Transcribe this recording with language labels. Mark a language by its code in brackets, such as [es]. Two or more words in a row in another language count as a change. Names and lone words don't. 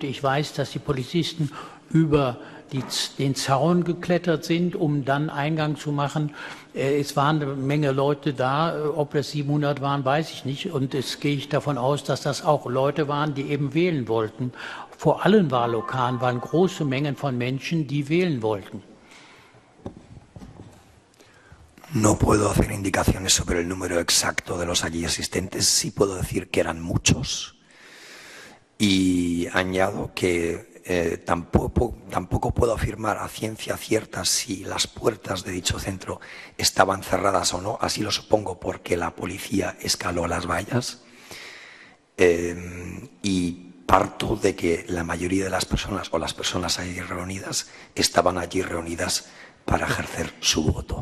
[de] Ich weiß, dass die Polizisten über den Zaun geklettert sind, um dann Eingang zu machen. Es waren eine Menge Leute da. Ob das 700 waren, weiß ich nicht. Und es gehe ich davon aus, dass das auch Leute waren, die eben wählen wollten. Vor allen Wahllokalen waren große Mengen von Menschen, die wählen wollten. [es] No puedo hacer indicaciones sobre el número exacto de los allí asistentes. Sí puedo decir que eran muchos. Y añado que tampoco puedo afirmar a ciencia cierta si las puertas de dicho centro estaban cerradas o no, así lo supongo porque la policía escaló las vallas, y parto de que la mayoría de las personas o las personas allí reunidas estaban allí reunidas para ejercer su voto.